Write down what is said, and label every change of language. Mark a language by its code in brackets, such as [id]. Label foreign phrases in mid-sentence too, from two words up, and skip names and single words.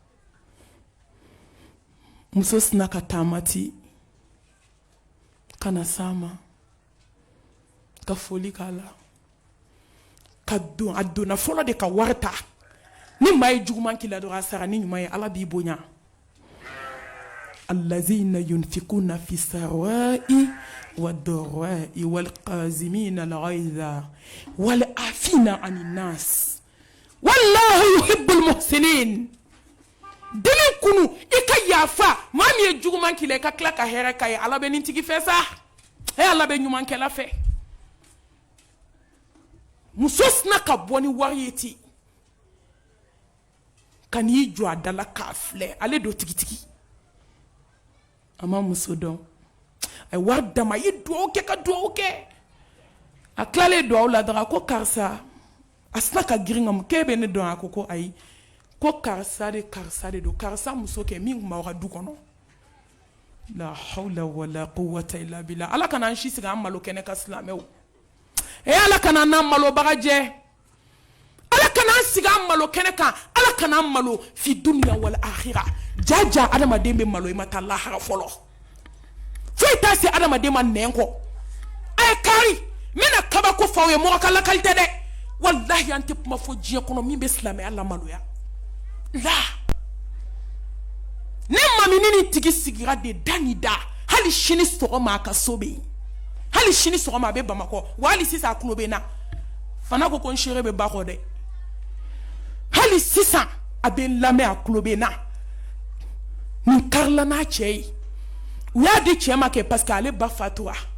[bm] muso sina ka taamati kana sama ka foli k'a la ka don a donna fɔlɔ de ka wari ta ni maa ye juguman k'i la dɔrɔn a sara ni ɲuman ye ala b'i bonya [ar] الذين ينفقون في السراء والضراء والكاظمين الغيظ والعافين عن الناس والله يحب المحسنين [bm] dimi kunu i ka yafa maa min ye juguman k'i la i ka tila ka hɛrɛ k'a ye ala bɛ nin tigi fɛ sa ala bɛ ɲumankɛla fɛ muso sina ka bɔ ni wari ye ten ka n'i jɔ a da la k'a filɛ ale do tigitigi a ma muso dɔn a ye wari d'a ma a ye duwawu kɛ ka duwawu kɛ a tilalen duwawu la dɔrɔn a ko karisa a sina ka girin ka mun k'e bɛ ne dɔn a ko ayi ko karisa de do karisa muso kɛ min tun b'aw ka du kɔnɔ la [ar] حول ولا قوة إلا بالله [bm] ala kana an si sigi an malo kɛnɛ ka silamɛw ala kana n'an malobaga jɛ ala kana an sigi an malo kɛnɛ kan ala kana an malo fi [ar] الدنيا والآخرة [bm] jaja adamaden bɛ malo i ma taa lahara fɔlɔ foyi t'a se adamaden ma nɛn kɔ a ye kari n bɛna kabako f'aw ye mɔgɔ ka lakali tɛ dɛ wallahi an tɛ kuma fɔ diɲɛ kɔnɔ min bɛ silamɛya lamaloya la ne mamini ni tigi sigira de da ni da hali sini sɔgɔma a ka so bɛ yen hali sini sɔgɔma a bɛ Bamakɔ wa hali sisan a tulo bɛ n na fana ko n seere bɛ ba kɔ dɛ hali sisan a bɛ n lamɛn a tulo bɛ n na nin karila n'a cɛ ye u y'a di cɛ ma kɛ [fr] parce que [bm] ale ba fatura